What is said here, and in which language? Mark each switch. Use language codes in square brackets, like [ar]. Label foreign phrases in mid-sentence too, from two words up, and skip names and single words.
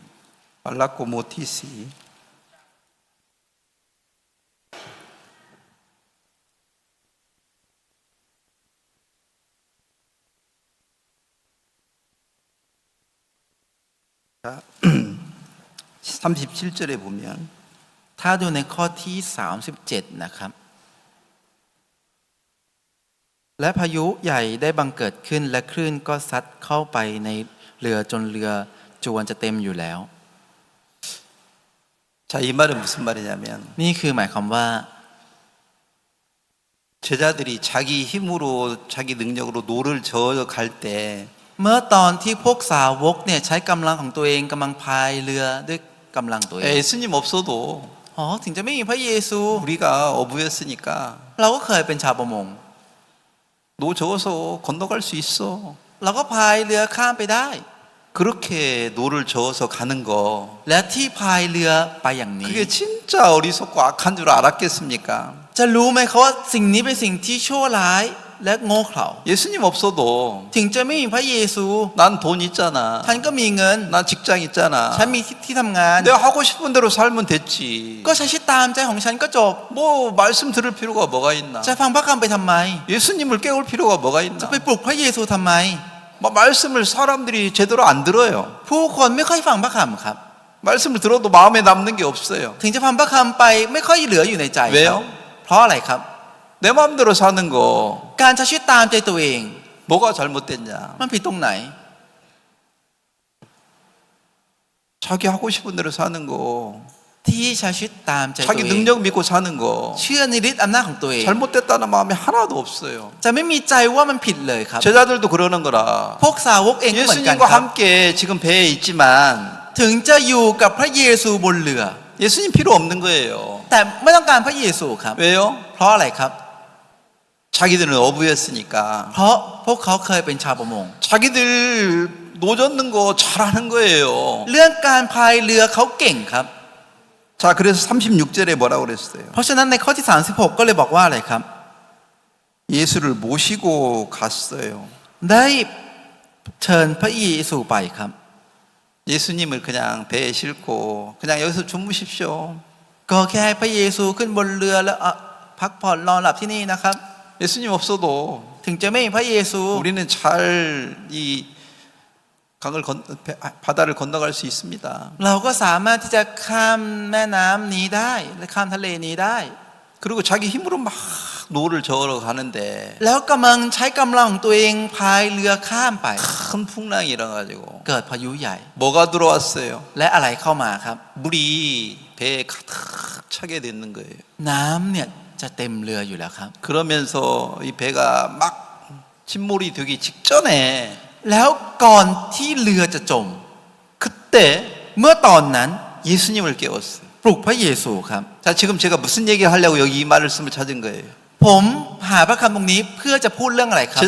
[ko] 말라코 모티시. 자, 37절에 보면 [th] ถ้าดูในข้อที่37นะครับ และพายุใหญ่ได้บังเกิดขึ้นและคลื่นก็ซัดเข้าไปในเรือจนเรือจวนจะเต็มอยู่แล้ว [ko] 자, 이 말은 무슨 말이냐면 [th] นี่คือหมายความว่า [ko] 제자들이 자기 힘으로 자기 능력으로 노를 저어 갈 때 [th] เมื่อตอนที่พวกสาวกเนี่ยใช้กำลังของตัวเองกำลังพายเรือด้วยกำลังตัวเอง [ko] 예수님 없어도 [th] อ๋อถึงจะไม่มีพระเยซู [ko] 우리가 어부였으니까 [th] เราก็เคยเป็นชาวประมง [ko] 노 저어서 건너갈 수 있어. [th] เราก็พายเรือข้ามไปได้ [ko] 그렇게 노를 저어서 가는 거 [th] และที่พายเรือไปอย่างนี้ [ko] 그게 진짜 어리석고 악한 줄 알았겠습니까? [th] จะรู้ไหมเขาว่าสิ่งนี้เป็นสิ่งที่ชั่วร้ายและโง่เขลา [ko] 예수님 없어도 [th] ถึงจะไม่มีพระเยซู [ko] 난 돈 있잖아. [th] ฉันก็มีเงิน [ko] 난 직장 있잖아. [th] ฉันมีที่ทำงาน [ko] 내가 하고 싶은 대로 살면 됐지. [th] ก็ใช้ชีวิตตามใจของฉันก็จบ [ko] 뭐 말씀 들을 필요가 뭐가 있나? [th] จะฟังพระคำไปทำไม [ko] 예수님을 깨울 필요가 뭐가 [th] จะ [ko] 있나? [th] ไปปลุกพระเยซูทำไม [ko] 말씀을 사람들이 제대로 안 들어요. [th] ผู้คนไม่ค่อยฟังพระคำครับ [ko] 말씀을 들어도 마음에 남는 게 없어요. [th] ถึงจะฟังพระคำไปไม่ค่อยเหลืออยู่ในใจค [ko] 왜요? [th] รับเพราะอะไรครับ [ko] 내 마음대로 사는 거 [th] การใช้ชีวิตตามใจตัวเอง [ko] 뭐가 잘못됐냐? [th] มันผิดตรงไหน [ko] 자기 하고 싶은 대로 사는 거 [th] ที่ใช้ชีวิตตามใจตัว [ko] 자기 [th] เอง [ko] 능력 믿고 사는 거 [th] เชื่อในฤทธิ์อำนาจของตัวเอง [ko] 잘못됐다는 마음이 하나도 없어요. [th] จะไม่มีใจว่ามันผิดเลยครับ [ko] 제자들도 그러는 거라. [th] พวกสาวกเองก็เหมือนกัน [ko] 예수님과 [th] ครับ [ko] 함께 지금 배에 있지만 [th] ถึงจะอยู่กับพระเยซูบนเรือ [ko] 예수님 필요 없는 거예요. [th] แต่ไม่ต้องการพระเยซูครับ [ko] 왜요? [th] เพราะอะไรครับ [ko] 자기들은 어부였으니까. [th] เพราะพวกเขาเคยเป็นชาวประมง [ko] 자기들 노 젓는 거 잘하는 거예요. [th] เรื่องการพายเรือเขาเก่งครับ [ko] 자, 그래서 36절에 뭐라고 그랬어요? [th] เพราะฉะนั้นในข้อที่ 36 ก็เลยบอกว่าอะไรครับ [ko] 예수를 모시고 갔어요. [th] ได้เชิญพระเยซูไปครับ [ko] 예수님을 그냥 배에 싣고 그냥 여기서 주무십시오. [th] ก็แค่ให้พระเยซูขึ้นบนเรือแล้วพักผ่อนนอนหลับที่นี่นะครับ [ko] 예수님 없어도 [th] ถึงจะไม่มีพระเยซู [ko] 우리는 잘 이 바다를 건너갈 수 있습니다. [th] เราก็สามารถที่จะข้ามแม่น้ำนี้ได้และข้ามทะเลนี้ได้ [ko] 그리고 자기 힘으로 막 노를 저으러 가는데 [th] แล้วกำลังใช้กำลังของตัวเองพายเรือข้ามไป [ko] 큰 풍랑이 일어나가지고 [th] เกิดพายุใหญ่ [ko] 뭐가 들어왔어요? [th] และอะไรเข้ามาครับ [ko] 물이 배에 가득 차게 되는 거예요. [th] น้ำเนี่ยจะเต็มเรืออยู่แล้วครับ [ko] 그러면서 이 배가 막 침몰이 되기 직전에 [th] แล้วก่อนที่เรือจะจม [ko] 그때 [th] เมื่อตอนนั้น [ko] 예수님을 깨웠어요. [th] ปลุกพระเยซูครับ [ko] 자, 지금 제가 무슨 얘기를 하려고 여기 이 말씀을 찾은 거예요. [th] ผมหาพระคำตรงนี้เพื่อจะพูดเรื่องอะไรครับ